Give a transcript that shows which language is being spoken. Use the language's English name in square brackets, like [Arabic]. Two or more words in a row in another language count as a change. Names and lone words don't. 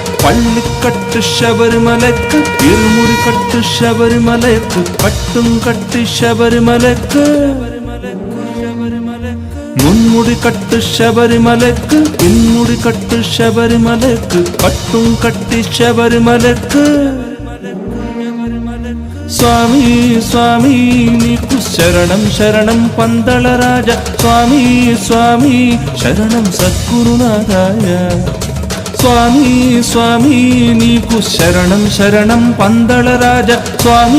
[Malayalam] പള്ളിക്കട്ട് ശബരിമലക്ക് ഇരുമുടിക്കട്ട് ശബരിമലക്ക് പട്ടും കട്ട് ശബരിമലക്ക് മുൻമുടിക്കട്ട് ശബരിമലക്ക് പിൻമുടിക്കട്ട് ശബരിമലക്ക് പട്ടും കട്ടി ശബരിമലക്ക് [Telugu] స్వామి స్వామి నీకు శరణం శరణం పందళ రాజ స్వామి స్వామి శరణం సద్గురునాథాయ స్వామి స్వామి నీకు శరణం శరణం పందళ రాజ స్వామి